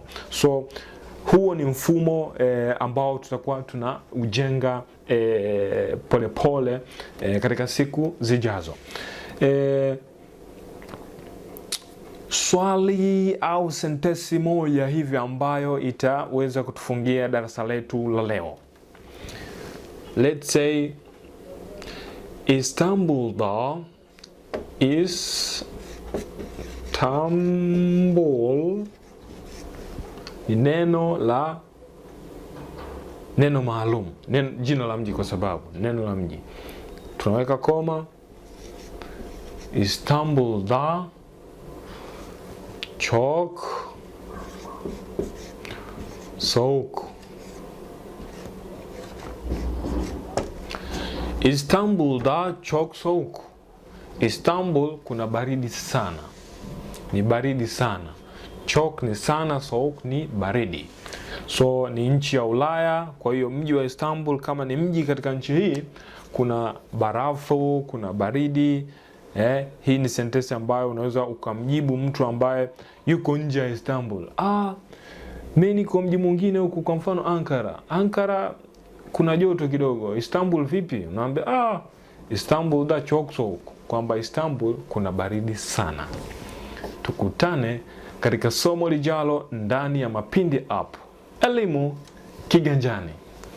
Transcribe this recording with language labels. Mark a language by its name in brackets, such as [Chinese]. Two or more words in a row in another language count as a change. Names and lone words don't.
[Swahili] So huo ni mfumo ambao tutakuwa tuna ujenga pole katika siku zijazo. Swali au sentensi moja hivi ambayo itaweza kutufungia darasa letu la leo. [English] Let's say [Swahili] Istanbul'da Istanbul ni neno maalum, jina la mji, kwa sababu neno la mji. Tunaweka koma. [Turkish] Istanbul'da çok soğuk. Istanbul'da çok soğuk. [Swahili] Istanbul kuna baridi sana. Ni baridi sana. Çok ni sana, soğuk ni baridi. So ni nchi ya Ulaya, kwa hiyo mji wa Istanbul kama ni mji katika nchi hii, kuna barafu, kuna baridi. Hii ni sentensi ambayo unaweza ukamjibu mtu ambaye yuko nje ya Istanbul. Mimi niko mji mwingine huku, kwa mfano Ankara. Ankara kuna joto kidogo. Istanbul vipi? Unaambia [Turkish] Istanbul'da çok soğuk, [Swahili] kwamba Istanbul kuna baridi sana. Tukutane katika somo lijalo ndani ya Mapindi app. Elimu kiganjani.